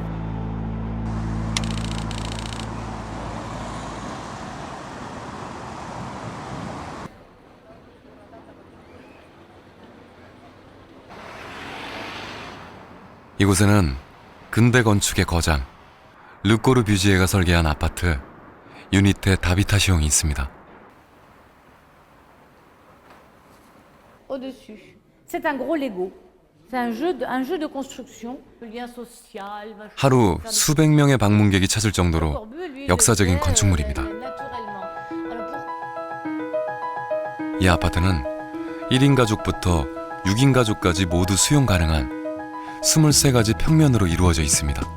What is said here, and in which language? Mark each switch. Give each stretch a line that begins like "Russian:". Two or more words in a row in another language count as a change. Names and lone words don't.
Korean: 이곳에는 근대 건축의 거장 르꼬르뷰지에가 설계한 아파트 유니테 다비타시옹이 있습니다.
French: Au-dessus. C'est un gros Lego. C'est un jeu de construction. Le lien social.
Korean: 하루 수백 명의 방문객이 찾을 정도로 역사적인 건축물입니다. 이 아파트는 1인 가족부터 6인 가족까지 모두 수용 가능한 23가지 평면으로 이루어져 있습니다.